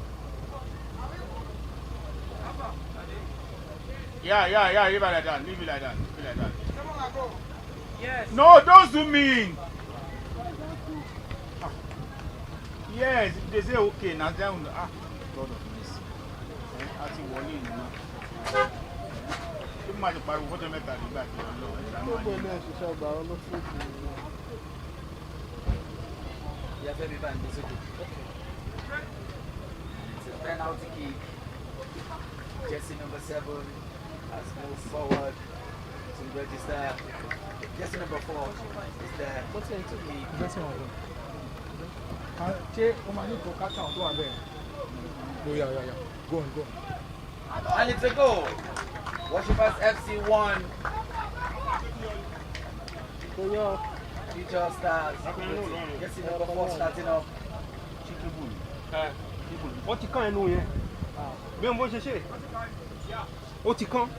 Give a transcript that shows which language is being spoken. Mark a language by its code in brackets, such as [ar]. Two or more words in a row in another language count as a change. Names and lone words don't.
[en] Yeah, leave it like that. Yes. No, don't zoom in. Yes, they say okay. Now down. God of mercy. [yo] Àti wọlé ni na. Tó máa jẹ pariwo fọ́jọ́ mẹ́ta nígbà tí wọ́n lọ. [en] Yeah, baby, man, it's a penalty kick. Jersey number 7, has moved forward to register. Jersey number 4 is there. What's going to be? Go on. And it's a goal. Worshippers FC 1. Future Stars. Jersey number 4 starting up. [yo] Ó ti kán ẹnu yẹn bí wọ́n bó ṣe ṣe ó ti kán.